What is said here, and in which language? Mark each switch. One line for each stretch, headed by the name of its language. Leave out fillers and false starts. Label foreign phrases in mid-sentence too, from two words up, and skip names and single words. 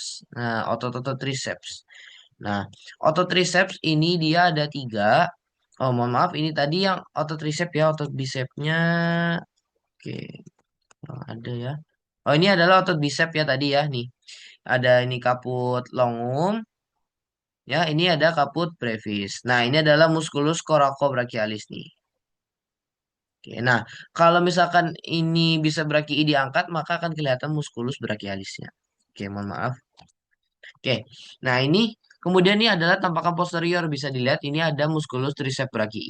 Indonesian: Nah, otot-otot triceps. Nah, otot triceps ini dia ada 3. Oh, mohon maaf, ini tadi yang otot tricep ya, otot bicepnya. Oke, ada ya. Oh, ini adalah otot bicep ya tadi ya, nih. Ada ini
Latin: caput longum,
Indonesian: ya, ini ada
Latin: caput brevis.
Indonesian: Nah, ini adalah
Latin: musculus coracobrachialis
Indonesian: nih. Oke, nah, kalau misalkan ini
Latin: bisa brachii
Indonesian: diangkat, maka akan kelihatan
Latin: musculus brachialisnya.
Indonesian: Oke, mohon maaf. Oke, nah ini kemudian ini adalah tampakan posterior bisa dilihat ini ada
Latin: musculus triceps brachii.